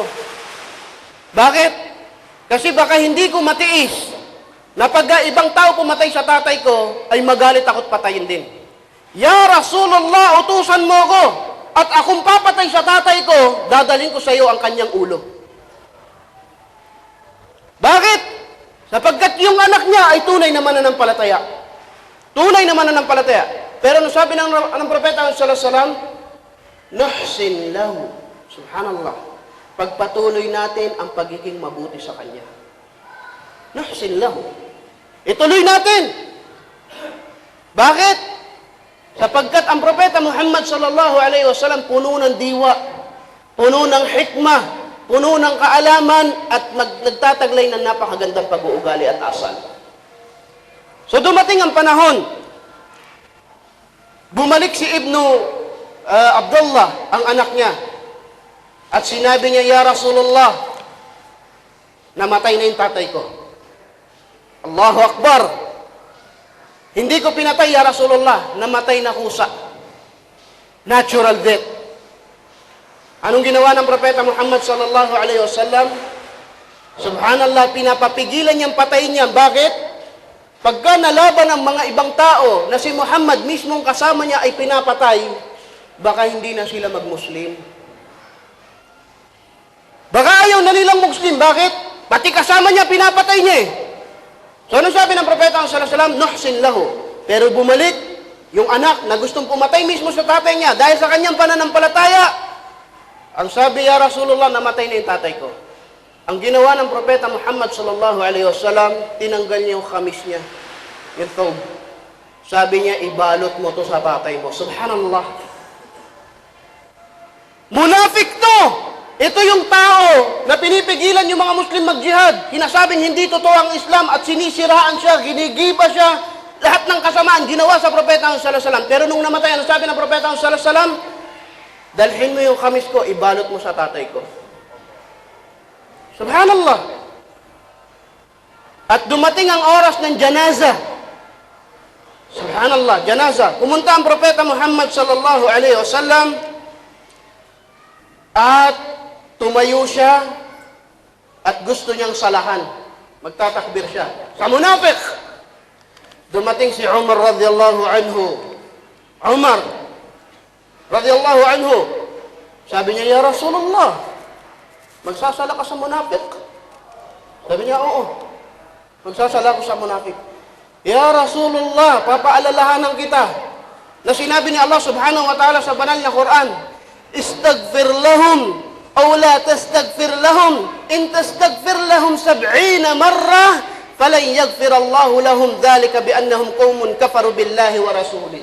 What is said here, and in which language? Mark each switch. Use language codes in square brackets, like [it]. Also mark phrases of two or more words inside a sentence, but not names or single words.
[tl] Bakit? Kasi baka hindi ko matiis na pag ibang tao pumatay sa tatay ko, ay magalit ako't patayin din. [ar] "يا رسول الله, [tl] utusan mo ko, at akong papatay sa tatay ko, dadalhin ko sa iyo ang kanyang ulo." Bakit? Sapagkat yung anak niya ay tunay na mananampalataya. Tunay na mananampalataya. Pero nung sabi ng Propeta [ar] صلى الله عليه وسلم, "نحسن له." [tl] Subhanallah. Pagpatuloy natin ang pagiging mabuti sa kanya. [ar] نحسن له. [tl] Ituloy natin. Bakit? Sapagkat ang Propeta Muhammad [ar] صلى الله عليه وسلم [tl] puno ng diwa, puno ng hikmah, puno ng kaalaman, at nagtataglay ng napakagandang pag-uugali at asal. So dumating ang panahon, bumalik si Ibnu Abdullah, ang anak niya, at sinabi niya, [ar] "يا رسول الله, [tl] namatay na yung tatay ko." [ar] الله أكبر! [tl] Hindi ko pinatay, [ar] يا رسول الله, [tl] namatay na kusa. [en] Natural death. [tl] Anong ginawa ng Propeta Muhammad [ar] صلى الله عليه وسلم? [tl] Subhanallah, pinapapigilan niyang patayin niya. Bakit? Pagka nalaban ng mga ibang tao na si Muhammad mismong kasama niya ay pinapatay, baka hindi na sila mag-Muslim. Baka ayaw na nilang Muslim. Bakit? Pati kasama niya, pinapatay niya eh. So, ano sabi ng Propeta [ar] صلى الله عليه وسلم? نحسن له. [tl] Pero bumalik yung anak na gustong pumatay mismo sa tatay niya dahil sa kanyang pananampalataya. Ang sabi, [ar] "يا رسول الله, [tl] namatay na yung tatay ko." Ang ginawa ng Propeta Muhammad [ar] صلى الله عليه وسلم, [tl] tinanggal niya yung khamis niya, yung thawb. Sabi niya, "Ibalot mo to sa tatay mo." Subhanallah. Munafik to! Ito yung tao na pinipigilan yung mga Muslim mag-jihad. Hinasabing hindi totoo ang Islam at sinisiraan siya, ginigiba siya. Lahat ng kasamaan ginawa sa Propeta [ar] صلى الله عليه وسلم. [tl] Pero nung namatay, ano sabi ng Propeta [ar] صلى الله عليه وسلم? [tl] "Dalhin mo yung khamis ko, ibalot mo sa tatay ko." Subhanallah. At dumating ang oras ng janaza. Subhanallah, janaza. Pumunta ang Propeta Muhammad [ar] صلى الله عليه وسلم [tl] at tumayo siya at gusto niyang salahan. Magtatakbir siya. Sa munafik, dumating si Umar [ar] رضي الله عنه. عمر رضي الله عنه, [tl] sabi niya, [ar] "يا رسول الله, [tl] magsasala ka sa munafik?" Sabi niya, "Oo, magsasala ko sa munafik." [ar] "يا رسول الله, [tl] papaalalahanan kita na sinabi ni Allah [ar] سبحانه وتعالى [tl] sa banal na Quran, [ar] استغفر لهم أو لا تستغفر لهم إن تستغفر لهم 70 مرة فلن يغفر الله لهم ذلك بأنهم قوم كفروا بالله ورسوله."